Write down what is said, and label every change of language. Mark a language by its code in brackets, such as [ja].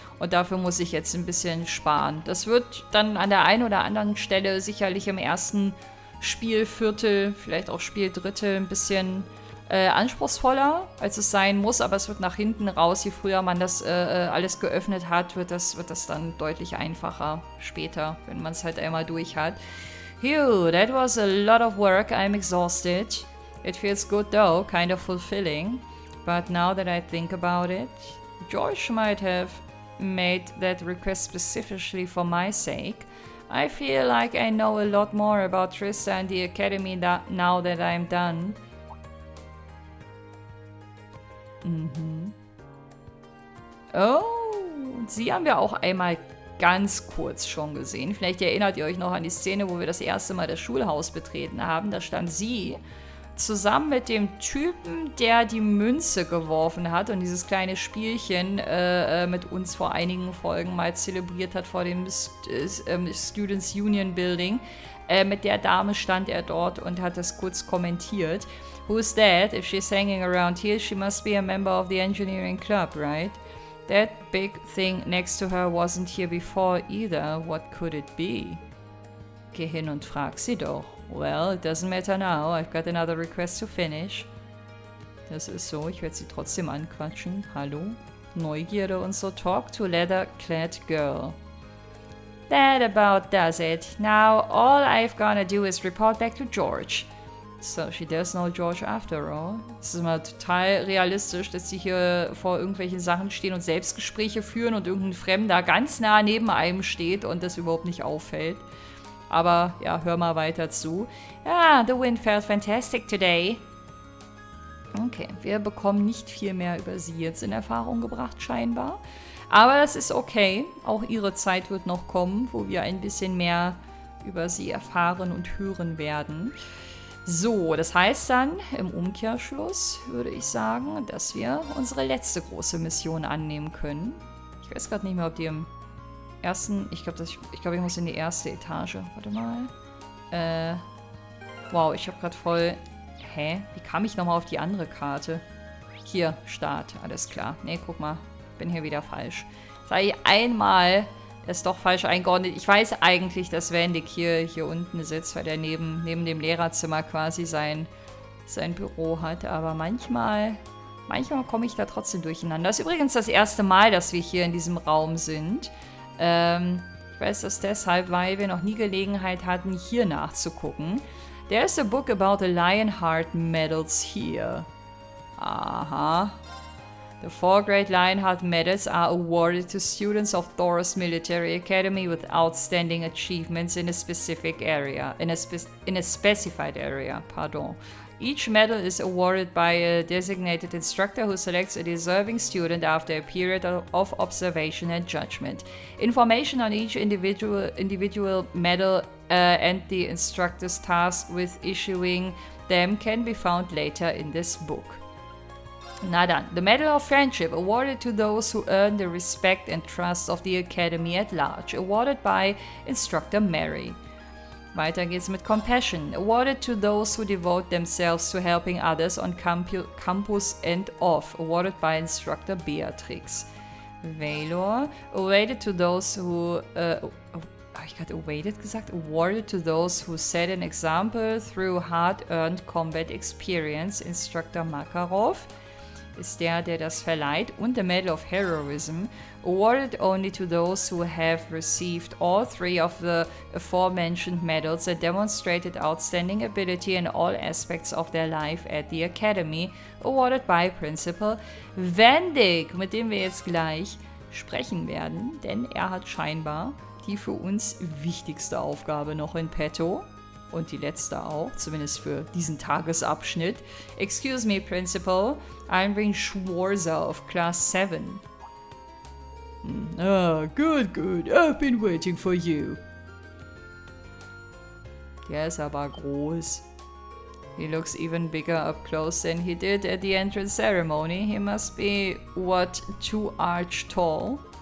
[de] Und dafür muss ich jetzt ein bisschen sparen. Das wird dann an der einen oder anderen Stelle sicherlich im ersten Spielviertel, vielleicht auch Spieldrittel, ein bisschen anspruchsvoller, als es sein muss. Aber es wird nach hinten raus, je früher man das alles geöffnet hat, wird das dann deutlich einfacher später, wenn man es halt einmal durch hat. [en] Phew, that was a lot of work. I'm exhausted. It feels good though, kind of fulfilling. But now that I think about it, George might have made that request specifically for my sake. I feel like I know a lot more about Trista and the Academy now that I'm done. [de] Oh, sie haben wir auch einmal ganz kurz schon gesehen. Vielleicht erinnert ihr euch noch an die Szene, wo wir das erste Mal das Schulhaus betreten haben. Da stand sie zusammen mit dem Typen, der die Münze geworfen hat und dieses kleine Spielchen mit uns vor einigen Folgen mal zelebriert hat vor dem Students Union Building. Mit der Dame stand er dort und hat das kurz kommentiert. [en] Who's that? If she's hanging around here, she must be a member of the engineering club, right? That big thing next to her wasn't here before either. What could it be? [de] Geh hin und frag sie doch. [en] Well, it doesn't matter now. I've got another request to finish. [de] Das ist so. Ich werde sie trotzdem anquatschen. Hallo? Neugierde und so. [en] Talk to leather-clad girl. That about does it. Now, all I've gotta do is report back to George. So, she does know George after all. [de] Es ist immer total realistisch, dass sie hier vor irgendwelchen Sachen stehen und Selbstgespräche führen und irgendein Fremder ganz nah neben einem steht und das überhaupt nicht auffällt. Aber, ja, hör mal weiter zu. [en] Ah, the wind felt fantastic today. [de] Okay, wir bekommen nicht viel mehr über sie jetzt in Erfahrung gebracht, scheinbar. Aber das ist okay. Auch ihre Zeit wird noch kommen, wo wir ein bisschen mehr über sie erfahren und hören werden. So, das heißt dann im Umkehrschluss, würde ich sagen, dass wir unsere letzte große Mission annehmen können. Ich weiß gerade nicht mehr, ob die im ersten... Ich glaube, ich muss in die erste Etage. Warte mal. Wow, ich habe gerade voll... Hä? Wie kam ich nochmal auf die andere Karte? Hier, Start. Alles klar. Nee, guck mal. Bin hier wieder falsch. Sei ich einmal... Der ist doch falsch eingeordnet. Ich weiß eigentlich, dass Wendig hier unten sitzt, weil der neben dem Lehrerzimmer quasi sein Büro hat. Aber manchmal komme ich da trotzdem durcheinander. Das ist übrigens das erste Mal, dass wir hier in diesem Raum sind. Ich weiß das deshalb, weil wir noch nie Gelegenheit hatten, hier nachzugucken. [en] There's a book about the Lionheart Medals here. Aha. The 4 great Lionheart Medals are awarded to students of Thor's Military Academy with outstanding achievements in a specific area, in a specified area, pardon. Each medal is awarded by a designated instructor who selects a deserving student after a period of observation and judgment. Information on each individual medal and the instructor's task with issuing them can be found later in this book. [de] Na dann, [en] the Medal of Friendship, awarded to those who earn the respect and trust of the Academy at large, awarded by Instructor Mary. [de] Weiter geht's mit [en] Compassion, awarded to those who devote themselves to helping others on campus and off, awarded by Instructor Beatrix. Valor, awarded to those who... [de] habe ich gerade awarded gesagt? [en] Awarded to those who set an example through hard-earned combat experience, Instructor Makarov. [de] Ist der das verleiht, und [en] the Medal of Heroism, awarded only to those who have received all 3 of the aforementioned medals and demonstrated outstanding ability in all aspects of their life at the Academy, awarded by Principal Wendig, [de] mit dem wir jetzt gleich sprechen werden, denn er hat scheinbar die für uns wichtigste Aufgabe noch in petto. Und die letzte auch, zumindest für diesen Tagesabschnitt. [en] Excuse me, Principal. I'm being Schwarzer of Class 7. Ah, good. I've been waiting for you. [de] Der ist aber groß. [en] He looks even bigger up close than he did at the entrance ceremony. He must be, 2 arch tall?